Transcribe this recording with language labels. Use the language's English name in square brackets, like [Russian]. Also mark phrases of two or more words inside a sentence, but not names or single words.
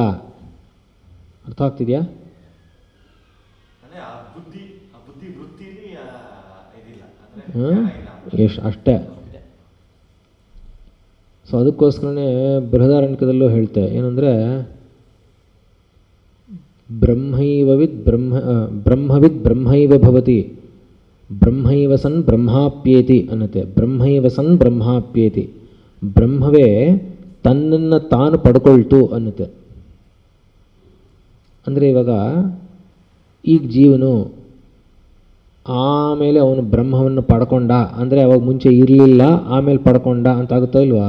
[Kannada] ಅರ್ಥ ಆಗ್ತಿದೆಯಾ? ಅಷ್ಟೇ. ಸೊ ಅದಕ್ಕೋಸ್ಕರನೇ ಬೃಹದಾರಣ್ಯಕದಲ್ಲೂ ಹೇಳ್ತೆ ಏನಂದರೆ, [Sanskrit] ಬ್ರಹ್ಮವಿದ್ ಬ್ರಹ್ಮೈವ ಭವತಿ, ಬ್ರಹ್ಮೈವ ಸನ್ ಬ್ರಹ್ಮಾಪ್ಯೇತಿ [Kannada] ಅನ್ನತ್ತೆ. [Sanskrit] ಬ್ರಹ್ಮೈವ ಸನ್ ಬ್ರಹ್ಮಾಪ್ಯೇತಿ, [Kannada] ಬ್ರಹ್ಮವೇ ತನ್ನನ್ನು ತಾನು ಪಡ್ಕೊಳ್ತು ಅನ್ನತ್ತೆ. ಅಂದರೆ ಇವಾಗ ಈಗ ಜೀವನು ಆಮೇಲೆ ಅವನು ಬ್ರಹ್ಮವನ್ನು ಪಡ್ಕೊಂಡ ಅಂದರೆ ಅವಾಗ ಮುಂಚೆ ಇರಲಿಲ್ಲ ಆಮೇಲೆ ಪಡ್ಕೊಂಡ ಅಂತ ಆಗುತ್ತೋ ಇಲ್ವಾ?